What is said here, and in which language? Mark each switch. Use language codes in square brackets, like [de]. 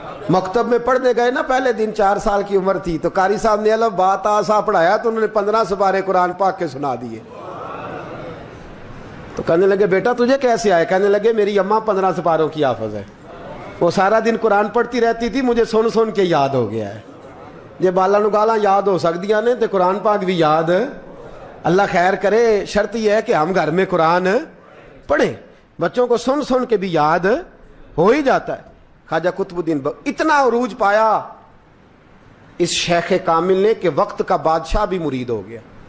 [ur] مکتب میں پڑھنے گئے نا, پہلے دن 4 سال کی عمر تھی تو قاری صاحب نے الف با تا سا پڑھایا تو انہوں نے 15 سپارے قرآن پاک کے سنا دیے. تو کہنے لگے بیٹا تجھے کیسے آئے؟ کہنے لگے میری اماں 15 سپاروں کی حافظ ہے, وہ سارا دن قرآن پڑھتی رہتی تھی, مجھے سن کے یاد ہو گیا ہے. [pa] یہ بالا نو گالاں یاد ہو سکدیاں نے تے قرآن پاک بھی یاد. [ur] اللہ خیر کرے, شرط یہ ہے کہ ہم گھر میں قرآن پڑھیں, بچوں کو سن کے بھی یاد ہو ہی جاتا ہے. خواجہ قطب الدین اتنا عروج پایا اس شیخ کامل نے کہ وقت کا بادشاہ بھی مرید ہو گیا.